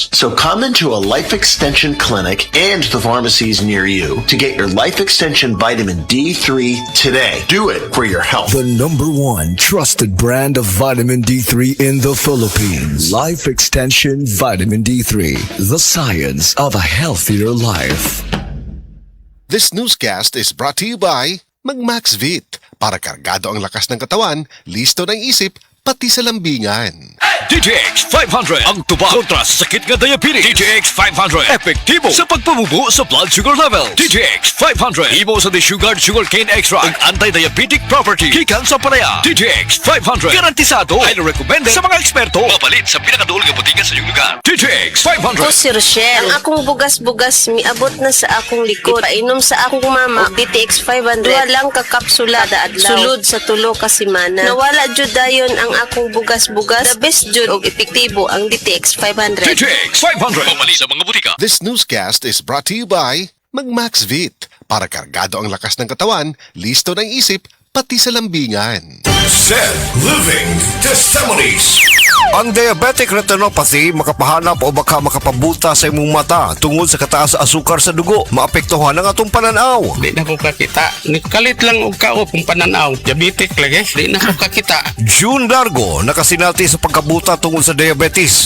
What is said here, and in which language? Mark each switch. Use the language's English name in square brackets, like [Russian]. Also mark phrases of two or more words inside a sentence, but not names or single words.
[English] So come into a Life Extension clinic and the pharmacies near you to get your Life Extension Vitamin D3 today. Do it for your health. The #1 trusted brand of vitamin D3 in the Philippines. Life Extension Vitamin D3. The science of a healthier life. This newscast is brought to you by Magmaxvit. [Filipino] Para kargado ang lakas ng katawan, listo ng isip, pati sa lambingan. [Cebuano] DTX 500 ang tuba kontra sa sakit nga diabetes. DTX 500 epektibo sa pagpamubo sa [English] blood sugar level. [Cebuano] DTX 500 imo sa [English] desugared sugarcane extract [Cebuano] ang [English] anti-diabetic property [Cebuano] gikan sa palaya. DTX 500 garantisado, [English] highly recommended [Cebuano] sa mga eksperto. Mapalit sa pinakaduol nga botiga sa iyong lugar. DTX 500. Ako si Rochelle. Ang akong bugas-bugas miabot na sa akong likod. Ipainom sa akong mama og DTX 500. Duha lang ka kapsula kada adlaw. Sulod sa tulo ka semana. Nawala jud dayon ang akong bugas-bugas. [English] The best [Cebuano] jud og epektibo ang DTX 500. DTX 500 mapalit sa mga botika. [English] This newscast is brought to you by Magmaxvit. [Filipino] Para kargado ang lakas ng katawan, listo ng isip, pati sa lambingan. [English] SED Living Testimonies. [Cebuano] Ang [English] diabetic retinopathy [Cebuano] makapahanap o baka makapabuta sa imong mata tungod sa kataas sa asukar sa dugo. Maapektuhan ang atong pananaw. Di na ko kakita. Nikalit lang og kao kung pananaw. Diabetic lagi. Di na ko kakita. June Largo nakasinati sa pagkabuta tungod sa diabetes.